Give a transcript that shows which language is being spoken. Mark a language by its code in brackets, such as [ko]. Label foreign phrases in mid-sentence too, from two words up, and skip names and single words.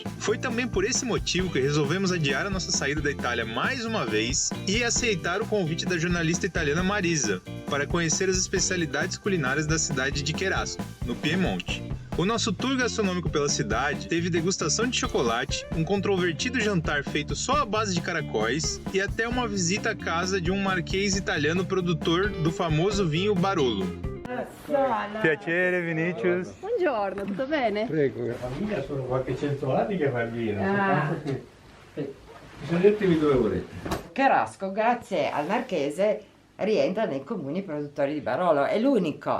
[pt] Foi também por esse motivo que resolvemos adiar a nossa saída da Itália mais uma vez e aceitar o convite da jornalista italiana Marisa para conhecer as especialidades culinárias da cidade de Cherasco, no Piemonte. O nosso tour gastronômico pela cidade teve degustação de chocolate, um controvertido jantar feito só à base de caracóis e até uma visita à casa de um marquês italiano produtor do famoso vinho Barolo. [it] Piacere, Vinicius. Buongiorno, tutto bene? Prego, la famiglia sono qualche 100 anni che fa il vino. Sceglietevi dove volete. Cherasco, grazie al marchese, rientra nei comuni produttori di Barolo, è l'unico.